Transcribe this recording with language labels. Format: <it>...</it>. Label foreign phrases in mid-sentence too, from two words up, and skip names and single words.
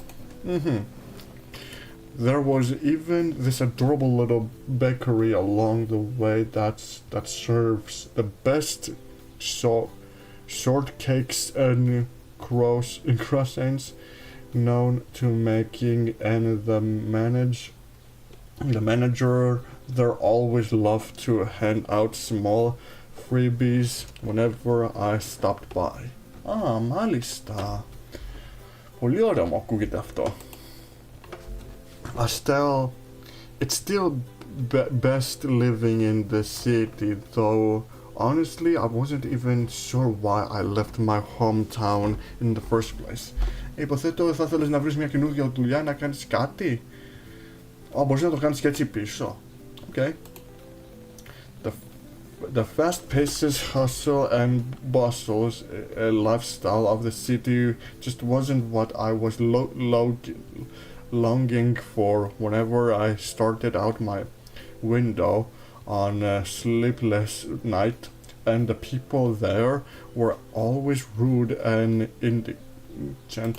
<en>There was even this adorable little bakery along the way that serves the best shortcakes and croissants known to making, and the manager there always loved to hand out small freebies whenever I stopped by.</en> <el>Μάλιστα. Πολύ ωραίο μου ακούγεται αυτό.</el> <en>It's still best living in the city, though honestly I wasn't even sure why I left my hometown in the first place.</en> <el>Υποθέτω θα θέλεις να βρεις μια καινούργια δουλειά, να κάνεις κάτι. Μπορείς να το κάνεις και έτσι πίσω.</el> <en>Okay. The fast-paced hustle and bustle lifestyle of the city just wasn't what I was longing for whenever I started out my window on a sleepless night, and the people there were always rude and indigent.</en>